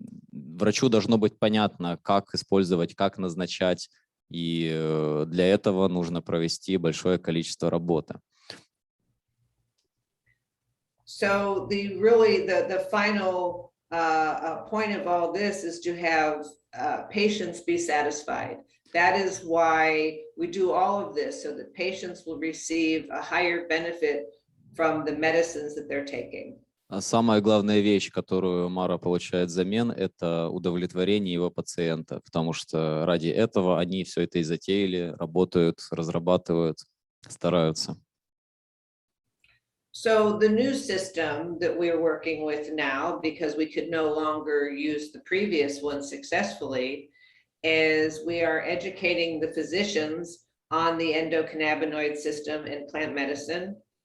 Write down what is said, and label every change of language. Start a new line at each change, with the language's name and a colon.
Russian: Врачу должно быть понятно, как использовать, как назначать, и для этого нужно провести большое количество работы.
English: So the final point of all this is to have patients be satisfied. That is why we do all of this, so that patients will receive a higher benefit from the medicines that they're taking.
Russian: Самая главная вещь, которую Мара получает взамен, это удовлетворение его пациента, потому что ради этого они все это и затеяли, работают, разрабатывают, стараются.
English: So the new system that we're working with now, because we could no longer use the previous one successfully, is we are educating the physicians on the endocannabinoid system in plant medicine.